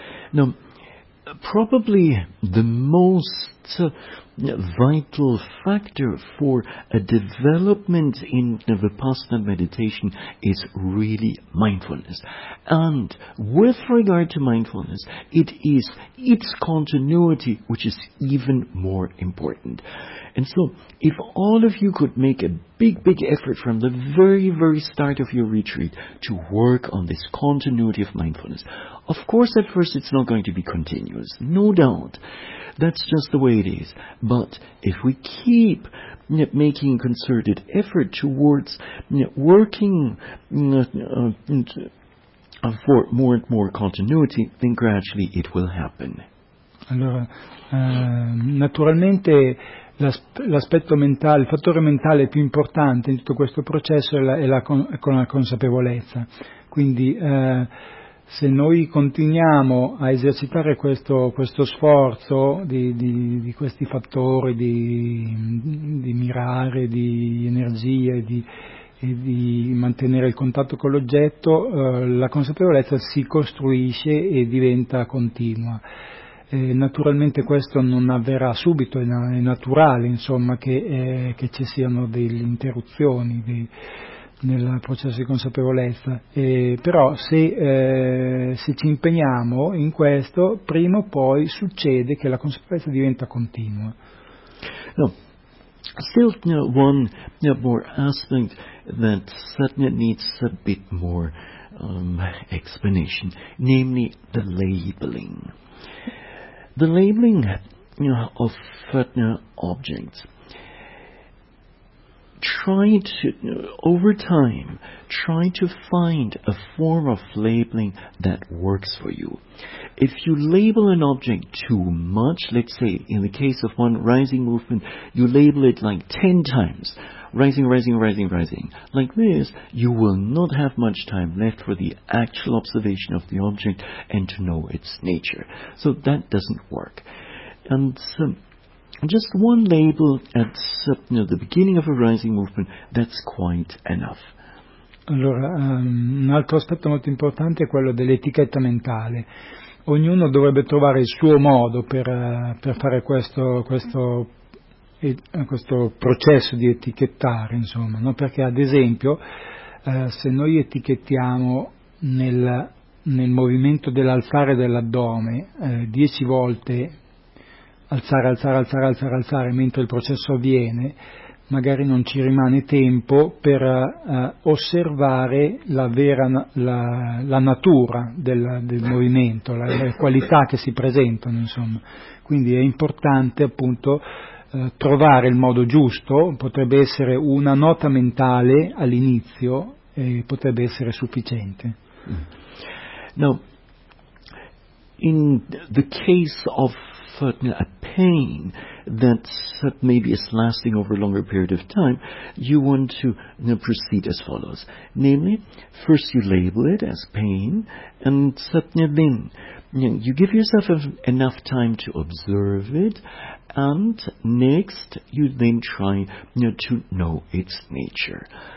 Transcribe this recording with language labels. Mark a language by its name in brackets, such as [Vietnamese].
[English] Now, probably the most vital factor for a development in Vipassana meditation is really mindfulness. And with regard to mindfulness, it is its continuity which is even more important. And so, if all of you could make a big, big effort from the very, very start of your retreat to work on this continuity of mindfulness, of course, at first it's not going to be continuous, no doubt. That's just the way it is. But if we keep making concerted effort towards working for more and more continuity, then gradually it will happen. [Italian] Allora, naturalmente l'aspetto mentale, il fattore mentale più importante in tutto questo processo è la consapevolezza. Quindi se noi continuiamo a esercitare questo sforzo di questi fattori, di mirare, di energia, di mantenere il contatto con l'oggetto, la consapevolezza si costruisce e diventa continua. Naturalmente questo non avverrà subito, è naturale, insomma, che ci siano delle interruzioni nel processo di consapevolezza, però se ci impegniamo in questo, prima o poi succede che la consapevolezza diventa continua. No. [English] Still, one more aspect that certainly needs a bit more explanation, namely the labeling. The labeling of Fatna objects. Try to, over time, try to find a form of labeling that works for you. If you label an object too much, let's say in the case of one rising movement, you label it like 10 times, rising, like this, you will not have much time left for the actual observation of the object and to know its nature. So that doesn't work. And so, just one label at the beginning of a rising movement, that's quite enough. [Italian] Allora, un altro aspetto molto importante è quello dell'etichetta mentale. Ognuno dovrebbe trovare il suo modo per fare questo processo di etichettare, insomma, no? Perché ad esempio, se noi etichettiamo nel movimento dell'alzare dell'addome 10 volte alzare, mentre il processo avviene, magari non ci rimane tempo per osservare la natura del movimento, le qualità che si presentano, insomma. Quindi è importante appunto trovare il modo giusto, potrebbe essere una nota mentale all'inizio e potrebbe essere sufficiente. [English] No, in the case of a pain that maybe is lasting over a longer period of time, you want to proceed as follows. Namely, first you label it as pain, and then you give yourself enough time to observe it, and next you then try to know its nature.